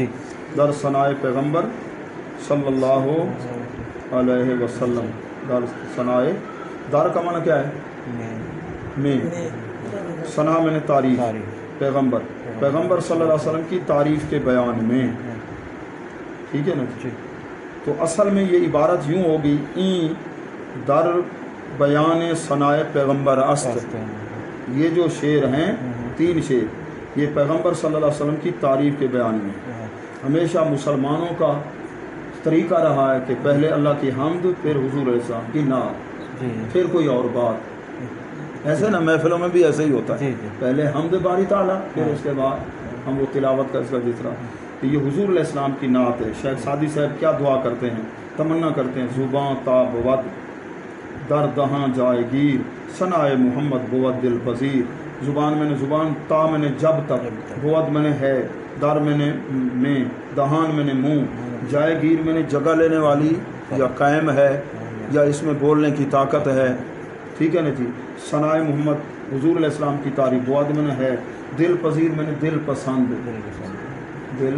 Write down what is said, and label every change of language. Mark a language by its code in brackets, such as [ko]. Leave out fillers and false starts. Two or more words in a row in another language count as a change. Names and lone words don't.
[fa] در ثنائے پیغمبر [ar] صلی اللہ علیہ وسلم. [fa] در ثنائے، [ur] در کا معنی کیا ہے؟ میں. ثنا میں نے تعریف، پیغمبر صلی اللہ علیہ وسلم کی تعریف کے بیان میں. ٹھیک ہے نا. تو اصل میں یہ عبارت یوں ہوگی، [fa] این در بیان ثنائے پیغمبر است. [ur] یہ جو شعر ہیں 3 شعر، یہ پیغمبر [ar] صلی اللہ علیہ وسلم [ur] کی تعریف کے بیان میں. ہمیشہ مسلمانوں کا طریقہ رہا ہے کہ پہلے اللہ کی حمد، پھر حضور [ar] علیہ السلام [ur] کی نعت، پھر کوئی اور بات. ایسے نا محفلوں میں بھی ایسے ہی ہوتا ہے، پہلے حمد باری تعالیٰ، پھر اس کے بعد ہم وہ تلاوت کا اس کا ذکر. تو یہ حضور [ar] علیہ السلام [ur] کی نعت ہے. شیخ سعدی صاحب کیا دعا کرتے ہیں، تمنا کرتے ہیں، [fa] زباں تا بود در دہاں جائے گیر، ثنائے محمد بود دل پذیر. [ur] زبان میں نے زبان، تا میں نے جب تک، بود میں نے ہے، در میں نے میں، دہان میں نے منہ، [fa] جائے گیر [ur] میں نے جگہ لینے والی یا قائم ہے یا اس میں بولنے کی طاقت ہے. ٹھیک ہے نا جی. [fa] ثنائے محمد [ur] حضور [ar] علیہ السلام [ur] کی تعریف، بود میں نے ہے، [fa] دل پذیر [ur] میں نے دل پسند، دل.